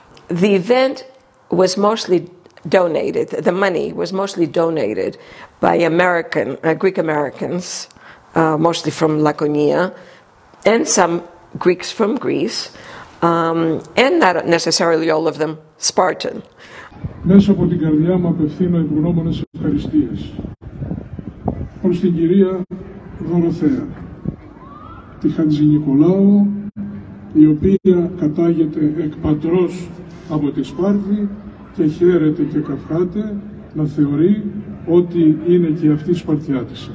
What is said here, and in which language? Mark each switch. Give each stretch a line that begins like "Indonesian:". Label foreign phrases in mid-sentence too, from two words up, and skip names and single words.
English: The event was mostly donated, the money was mostly donated by Greek Americans, mostly from Laconia, and some Greeks from Greece, and not necessarily all of them Spartan.
Greek: Μέσα από την καρδιά μου απευθύνω ευγνώμονες ευχαριστίες προς την κυρία Δωροθέα, τη Χαντζηνικολάου, η οποία κατάγεται εκ πατρός από τη Σπάρτη και χαίρεται και καυχάται να θεωρεί ότι είναι και αυτή Σπαρτιάτισσα.